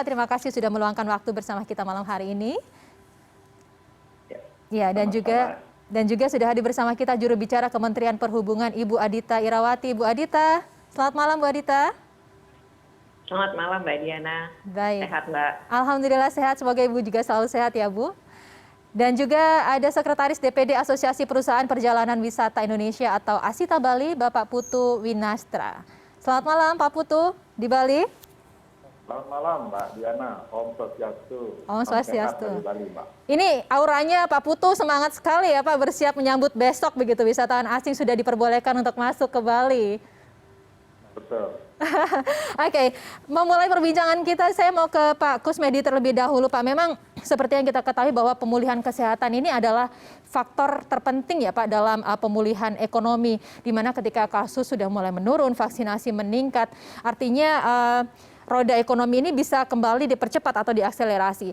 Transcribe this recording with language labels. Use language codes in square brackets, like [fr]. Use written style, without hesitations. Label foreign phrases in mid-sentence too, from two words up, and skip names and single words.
[id] Terima kasih sudah meluangkan waktu bersama kita malam hari ini. Ya, dan juga sudah hadir bersama kita juru bicara Kementerian Perhubungan Ibu Adita Irawati. Bu Adita, selamat malam Bu Adita. Selamat malam Mbak Diana. Baik. Sehat Mbak? Alhamdulillah sehat, semoga Ibu juga selalu sehat ya Bu. Dan juga ada Sekretaris DPD Asosiasi Perusahaan Perjalanan Wisata Indonesia atau Asita Bali, Bapak Putu Winastra. Selamat malam Pak Putu di Bali. Selamat malam Mbak Diana, [ban] Om Swastiastu. Om Swastiastu. [id] Sehat dari Bali, Mbak. Ini auranya Pak Putu semangat sekali ya Pak, bersiap menyambut besok begitu wisatawan asing sudah diperbolehkan untuk masuk ke Bali. Betul. Oke, memulai perbincangan kita, saya mau ke Pak Kusmedi terlebih dahulu Pak. Memang seperti yang kita ketahui bahwa pemulihan kesehatan ini adalah faktor terpenting ya Pak dalam pemulihan ekonomi, di mana ketika kasus sudah mulai menurun, vaksinasi meningkat, artinya roda ekonomi ini bisa kembali dipercepat atau diakselerasi.